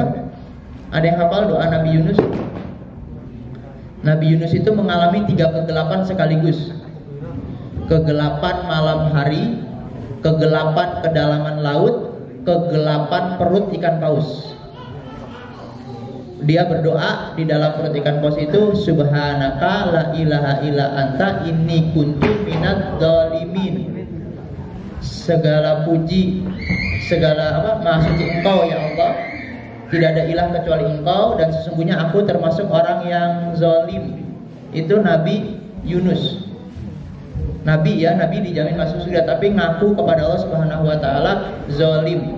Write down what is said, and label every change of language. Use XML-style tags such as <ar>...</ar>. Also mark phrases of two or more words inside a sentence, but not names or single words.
<id>Ada yang hafal doa Nabi Yunus? Nabi Yunus itu mengalami 3 kegelapan sekaligus. Kegelapan malam hari, kegelapan kedalaman laut, kegelapan perut ikan paus. Dia berdoa di dalam perut ikan paus itu,</id> <ar>سبحانك لا إله إلا أنت إني كنت من الظالمين.</ar> <id>Segala puji, segala maha suci Engkau ya Allah, tidak ada ilah kecuali Engkau dan sesungguhnya aku termasuk orang yang zalim. Itu Nabi Yunus. Nabi dijamin masuk surga tapi ngaku kepada</id> <ar>الله سبحانه وتعالى</ar> <id>zalim.</id>